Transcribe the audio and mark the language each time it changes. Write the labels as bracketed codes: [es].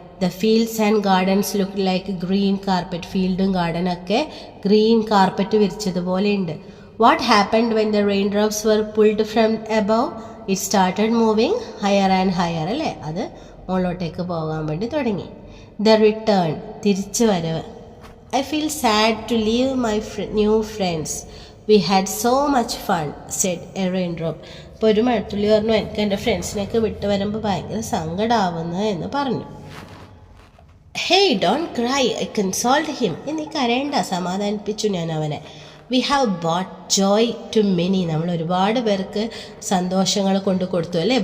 [en] The fields and gardens look like green carpet. [ml] ഫീൽഡും ഗാർഡനൊക്കെ green carpet വിരിച്ചതുപോലെയുണ്ട്. [en] What happened when the rain drops were pulled from above? It started moving higher and higher. [ml] അല്ലേ, അത് മുകളിലോട്ടേക്ക് പോകാൻ വേണ്ടി തുടങ്ങി. [en] the return, [ml] തിരിച്ചു വരവ്. [en] I feel sad to leave my new friends. We had so much fun, said a raindrop. [ml] അപ്പോൾ ഒരു മഴത്തുള്ളി പറഞ്ഞു, എനിക്ക് എൻ്റെ ഫ്രണ്ട്സിനെയൊക്കെ വിട്ട് വരുമ്പോൾ ഭയങ്കര സങ്കടമാവുന്നു എന്ന് പറഞ്ഞു. [en] Hey, don't cry, I consoled him. [ml] നീ കരയണ്ട, സമാധാനിപ്പിച്ചു ഞാൻ അവനെ. [en] We have bought joy to many. [ml] നമ്മൾ ഒരുപാട് പേർക്ക് സന്തോഷങ്ങൾ കൊണ്ടു കൊടുത്തു, അല്ലേ?